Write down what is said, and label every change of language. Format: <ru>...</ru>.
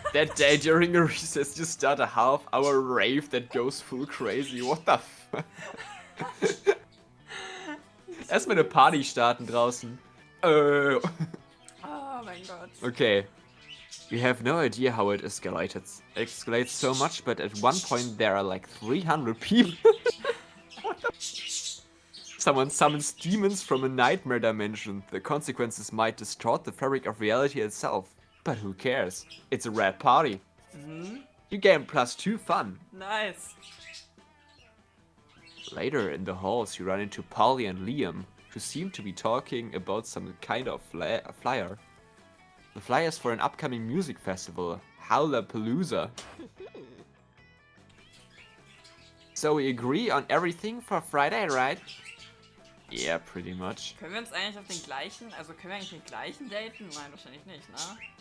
<en>That day during a recess you start a half-hour rave that goes full crazy. What the fuck?</en> <de>Erstmal eine Party starten draußen. Oh mein Gott.</de> <en>Okay. We have no idea how it escalates so much, but at one point there are like 300 people. Someone summons demons from a nightmare dimension. The consequences might distort the fabric of reality itself. But who cares? It's a rad party. You gain +2 fun. Nice. Later in the halls you run into Polly and Liam, who seem to be talking about some kind of flyer. The flyers for an upcoming music festival, Howlapalooza. So we agree on everything for Friday, right? Yeah, pretty much.</en> <de>Können wir uns eigentlich auf den gleichen, also können wir eigentlich den gleichen daten? Nein, wahrscheinlich nicht, ne?</de>